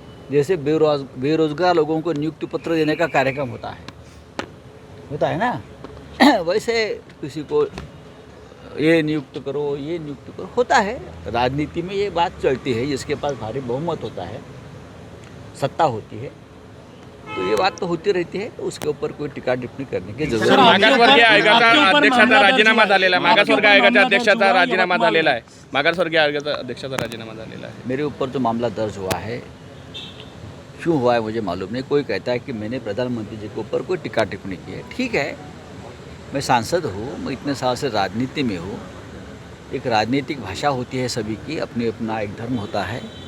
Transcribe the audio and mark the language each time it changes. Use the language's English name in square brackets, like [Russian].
[Hindi] जैसे बेरोजगार लोगों को नियुक्ति पत्र देने का कार्यक्रम होता है ना, वैसे किसी को ये नियुक्त करो, ये नियुक्त करो, होता है. राजनीति में ये बात चलती है. जिसके पास भारी बहुमत होता है, सत्ता होती है, तो ये बात तो होती रहती है. तो उसके ऊपर कोई टीका टिप्पणी करने की जरूरत नहीं. [Marathi] मागासवर्गीय आयोगाचा अध्यक्षाचा राजीनामा झालेला आहे. मागासवर्गीय आयोगाच्या अध्यक्षाचा राजीनामा झालेला आहे. मागासवर्गीय आयोगाचा अध्यक्षाचा राजीनामा झालेला आहे. [Hindi] मेरे ऊपर जो मामला दर्ज हुआ है, क्यों हुआ है मुझे मालूम नहीं. कोई कहता है कि मैंने प्रधानमंत्री जी के ऊपर कोई टीका टिप्पणी की है. ठीक है, मैं सांसद हूँ, मैं इतने साल से राजनीति में हूँ. एक राजनीतिक भाषा होती है सभी की, अपना एक धर्म होता है.